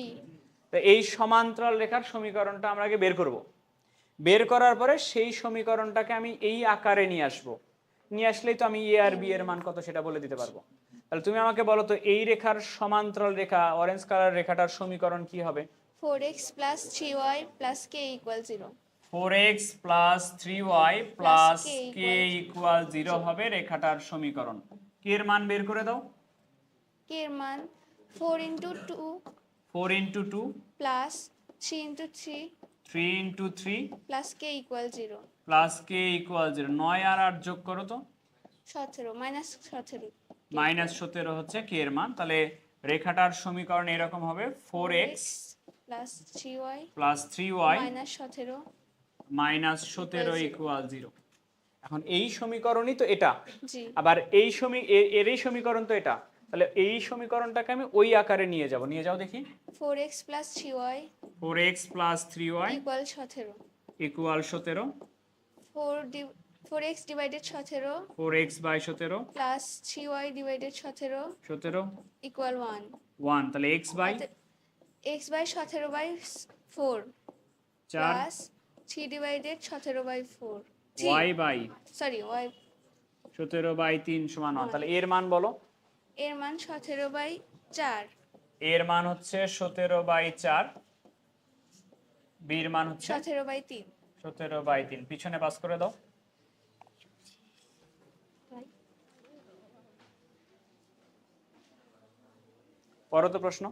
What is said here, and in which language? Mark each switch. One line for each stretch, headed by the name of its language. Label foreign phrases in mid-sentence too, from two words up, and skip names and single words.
Bangla: তো এই সমান্তরাল রেখার সমীকরণটা আমরা আগে বের করব। বের করার পরে সেই সমীকরণটাকে আমি এই আকারে নিয়ে আসবো, নিয়ে আসলেই তো আমি এ আর বি এর মান কত সেটা বলে দিতে পারবো। তাহলে তুমি আমাকে বলো তো এই রেখার সমান্তরাল রেখা অরেঞ্জ কালার রেখাটার সমীকরণ কি হবে?
English: 4x plus 3y plus k equal 0 4x plus 3y plus K k equal 0
Bangla: হবে রেখাটার সমীকরণ। কে এর মান বের করে দাও। k এর মান 4 into 2
English: 4 into 2 plus 3 into 3 3 into 3 plus k equal 0 plus k equal 0।
Bangla: 9 আর 8 যোগ করো তো,
English: 17 minus 17
Bangla: -17 হচ্ছে কে এর মান। তাহলে রেখাটার সমীকরণ এরকম হবে 4x
English: plus 3y plus 3y minus 17 minus 17 equal 0।
Bangla: এখন এই সমীকরণই তো এটা, জি আবার এই এরই সমীকরণ তো এটা। তাহলে এই সমীকরণটাকে আমি ওই আকারে নিয়ে যাব। নিয়ে যাও দেখি।
English: 4x plus 3y 4x plus 3y equal 17 equal 17। 4x divided 17 4x by 17 plus 3y divided 17 17 equal 1 1। তাহলে x by x by 17 by 4 4 plus 3 divided 17 by 4 y by sorry y 17 by 3
Bangla: সমান 1। তাহলে এর মান বলো। এর মান
English: 17 by 4
Bangla: এর মান হচ্ছে
English: 17 by 4,
Bangla: বি এর মান হচ্ছে
English: 17 by 3 17 by 3।
Bangla: পিছনে পাস করে দাও। পরবর্তী তো প্রশ্ন।